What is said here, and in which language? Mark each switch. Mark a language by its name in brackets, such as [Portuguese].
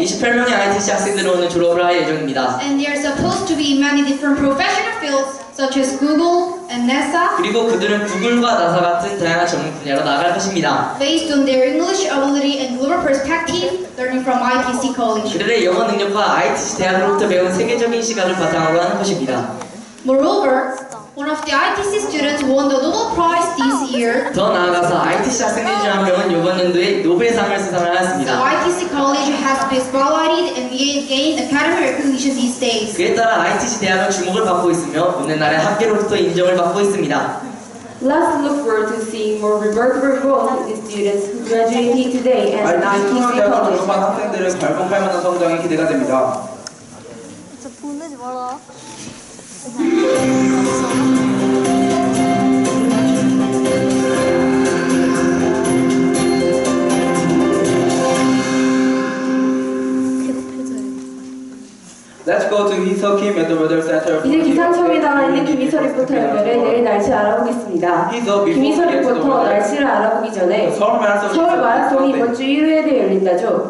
[Korean] 28명의 ITC 학생들은 오늘 졸업을 할 예정입니다. [English] And there are supposed to be many different professional fields such as Google and NASA. [Korean] 그리고 그들은 구글과 나사 같은 다양한 전문 분야로 나아갈 것입니다. [English] Based on their English ability and global perspective, learning from ITC College. [Korean] 그들의 영어 능력과 ITC 대학으로부터 배운 세계적인 시각을 바탕으로 하는 것입니다. [English] Moreover, one of the ITC students won the Nobel Prize this year. [Korean] 더 나아가서 ITC 학생들 중 한 명은 이번 연도에 노벨상을 수상을 [English] So [Korean] 하였습니다. [English] ITC College has been spotlighted and gained academic recognition these days. [Korean] 그에 따라 ITC 대학은 주목을 받고 있으며 오늘날의 학계로부터 인정을 받고 있습니다. [English] Let's look forward to seeing more remarkable growth in the students who graduated today at ITC ITC [Korean] 통합대학을 [English] College. [Korean] 졸업한 학생들의 발품할 만한 성장이 기대가 됩니다. 저 보내지 마라. [English] Let's go to Hee-Seo Kim at the Weather Center. [Korean] 이제 기상청에 나와 있는 김희서 리포터 연결해 내일 날씨 알아보겠습니다. 김희서 리포터 날씨를 알아보기 전에 서울 마라톤이 이번 주 일요일에 열린다죠.